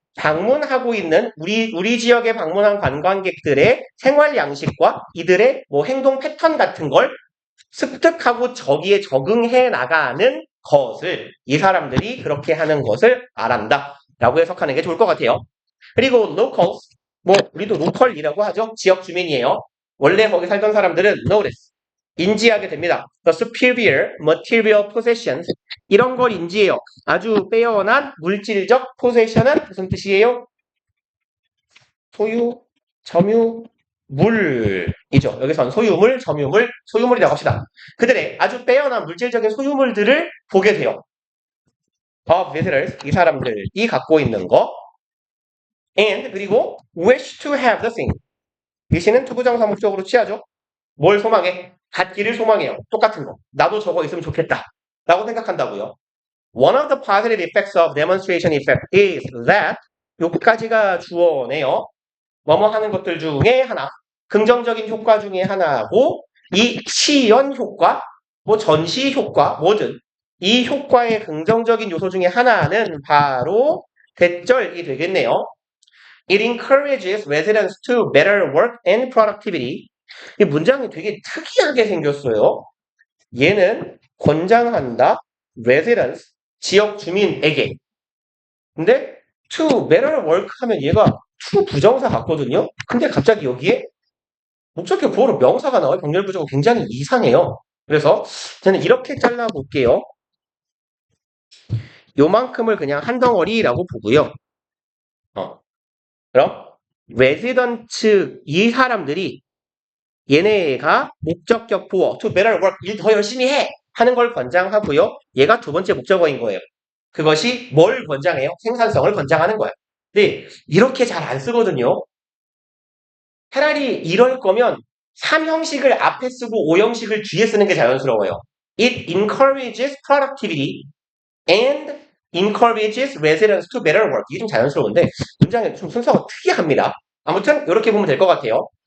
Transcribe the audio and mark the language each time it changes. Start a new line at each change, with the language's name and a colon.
Korean: 방문하고 있는 우리 지역에 방문한 관광객들의 생활 양식과 이들의 뭐 행동 패턴 같은 걸 습득하고 저기에 적응해 나가는 것을 이 사람들이 그렇게 하는 것을 말한다 라고 해석하는 게 좋을 것 같아요. 그리고 locals, 뭐 우리도 로컬이라고 하죠. 지역 주민이에요. 원래 거기 살던 사람들은 notice, 인지하게 됩니다.
English: The superior material possessions,
Korean: 이런 걸 인지해요. 아주 빼어난 물질적 possession은 무슨 뜻이에요? 소유, 점유, 물이죠. 여기선 소유물, 점유물, 소유물이라고 합시다. 그들의 아주 빼어난 물질적인 소유물들을 보게 돼요.
English: of visitors,
Korean: 이 사람들이 갖고 있는 거.
English: and,
Korean: 그리고
English: wish to have the thing.
Korean: wish는 투부정사 목적으로 취하죠. 뭘 소망해? 갖기를 소망해요. 똑같은 거. 나도 저거 있으면 좋겠다. 라고 생각한다고요.
English: One of the positive effects of demonstration effect is that
Korean: 여기까지가 주어네요. 뭐뭐 하는 것들 중에 하나. 긍정적인 효과 중에 하나고 이 시연 효과, 뭐 전시 효과, 뭐든 이 효과의 긍정적인 요소 중에 하나는 바로 대절이 되겠네요.
English: It encourages residents to better work and productivity.
Korean: 이 문장이 되게 특이하게 생겼어요. 얘는 권장한다, residents, 지역 주민에게. 근데
English: to better work
Korean: 하면 얘가 to 부정사 같거든요. 근데 갑자기 여기에 목적격 보호로 명사가 나와요. 병렬 부정은 굉장히 이상해요. 그래서 저는 이렇게 잘라볼게요. 요만큼을 그냥 한 덩어리라고 보고요. 그럼 resident 이 사람들이 얘네가 목적격 보호
English: to better work,
Korean: 일 더 열심히 해 하는 걸 권장하고요. 얘가 두 번째 목적어인 거예요. 그것이 뭘 권장해요? 생산성을 권장하는 거야. 근데 이렇게 잘 안 쓰거든요. 차라리 이럴 거면 3형식을 앞에 쓰고 5형식을 뒤에 쓰는 게 자연스러워요.
English: It encourages productivity and encourages residents to better work.
Korean: 이게 좀 자연스러운데 문장의 좀 순서가 특이합니다. 아무튼 이렇게 보면 될 것 같아요.